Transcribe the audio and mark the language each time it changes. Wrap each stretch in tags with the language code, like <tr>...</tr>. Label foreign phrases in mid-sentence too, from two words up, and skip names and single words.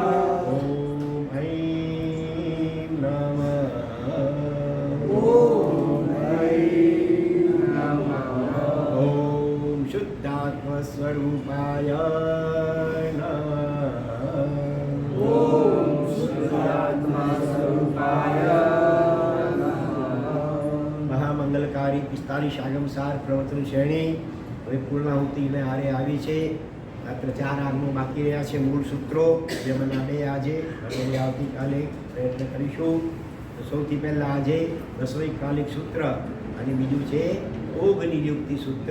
<sa>ओम ऐं नमः ओम ऐं नमः ओम शुद्धात्मस्वरूपाय नमः ओम शुद्धात्मा स्वरूपाय</sa> <gu>મહામંગલકારી 45 આગમસાર પ્રવચન શ્રેણી હવે પૂર્ણાહુતિને હારે આવી છે. માત્ર 4 આગમો બાકી રહ્યા છે મૂળ સૂત્રો, જેમાંના 2 આજે અને આવતીકાલે પ્રયત્ન કરીશું. તો સૌથી પહેલાં આજે રસોઈકાલિક સૂત્ર અને બીજું છે ઓગ નિયુક્તિ સૂત્ર.</gu>